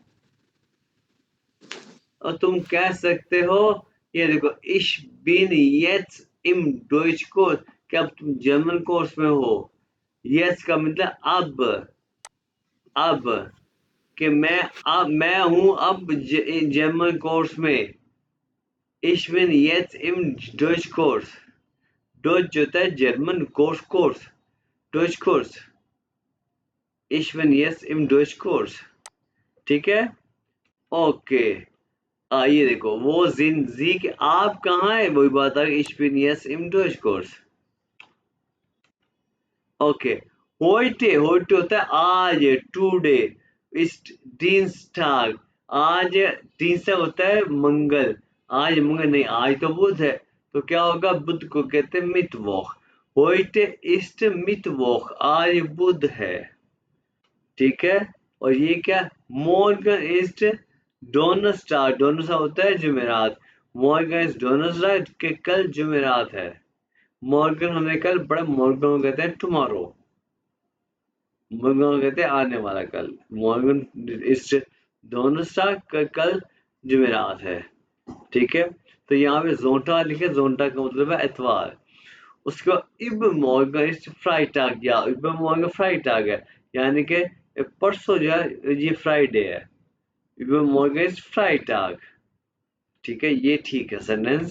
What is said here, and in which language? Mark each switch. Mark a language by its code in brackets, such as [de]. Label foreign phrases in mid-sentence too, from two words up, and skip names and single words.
[hi] और तुम कह सकते हो, ये देखो, [de] Ich bin jetzt im Deutschkurs, [hi] कि अब तुम जर्मन कोर्स में हो। यस का मतलब अब, कि मैं हूं अब जर्मन कोर्स में। [de] Ich bin jetzt im Deutschkurs. [hi] Deutsch होता है जर्मन, कोर्स, Deutsch कोर्स। [de] Ich bin jetzt im Deutschkurs, [hi] ठीक है। ओके, ये देखो, वो जिंदगी के आप कहाँ है, वही बात है, [de] Ich bin jetzt im Deutschkurs, ओके। [hi] heute होता है आज, टुडे, [de] ist Dienstag, [hi] आज दिनस्टाग होता है मंगल, आज मंगल नहीं, आज तो बुध है, तो क्या होगा, बुध को कहते हैं मिttwoch। [de] heute ist Mittwoch, [hi] आज बुध है, ठीक है। और ये क्या, [de] morgen ist Donnerstag, Donnerstag [hi] होता है जुमेरात, [de] morgen ist Donnerstag [hi] के कल जुमेरात है। morgen हमने कल पढ़ा, morgen को कहते हैं tomorrow, morgen को कहते हैं आने वाला कल, [de] morgen ist Donnerstag [hi] कल जुमेरात है, ठीक है। तो यहाँ पे जोंटा लिखे, जोंटा का मतलब है इतवार। उसके बाद [de] Übermorgen ist Freitag, [hi] या [de] Übermorgen Freitag [hi] है, यानी कि परसों जो है ये फ्राइडे है, [de] Übermorgen ist Freitag, [hi] ठीक है, ये ठीक है सेंटेंस।